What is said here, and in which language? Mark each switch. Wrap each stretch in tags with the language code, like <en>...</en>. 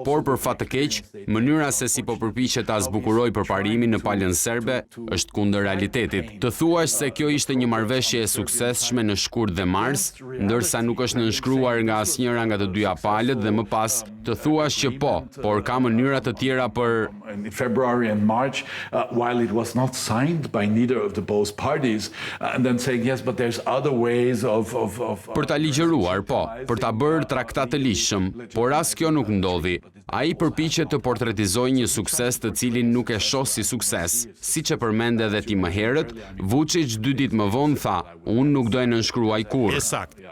<sq>Por për fat të keq, mënyra se si po përpiqet ta zbukuroj përparimin në palën serbe është kundër realitetit. Të thuash se kjo ishte një marrëveshje e suksesshme në shkurt dhe mars, ndërsa nuk është nënshkruar nga asnjëra nga të dyja palët dhe më pas të thuash që po, por ka mënyra të tjera për</sq> <en>in February and March, while it was not signed by neither of the both parties, and then saying yes, but there's other ways of</en> <sq>për ta ligjëruar, po, për ta bërë traktat të ligjshëm, por as kjo nuk ndodhi. Ai përpiqet të portretizojë një sukses të cilin nuk e shoh si sukses. Siç e përmend edhe ti më herët, Vučić 2 ditë më vonë tha, unë nuk do e nënshkruaj kurrë. Sakt.</sq>